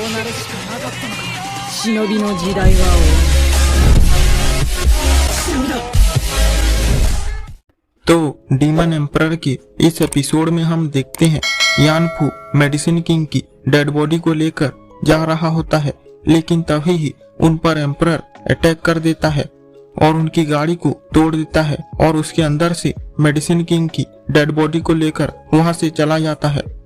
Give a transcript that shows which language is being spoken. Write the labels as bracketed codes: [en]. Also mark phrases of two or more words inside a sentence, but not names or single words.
[ja] るしかなかったのか。忍びの時代は終わる。忍びだ。 [hi] तो डीमन एम्परर के इस एपिसोड में हम देखते हैं यानफू मेडिसिन किंग की [en] dead body [hi] को लेकर जा रहा होता है, लेकिन तभी ही उन पर एम्परर अटैक कर देता है और उनकी गाड़ी को तोड़ देता है और उसके अंदर से मेडिसिन किंग की [en] dead body [hi] को लेकर वहां से चला जाता है।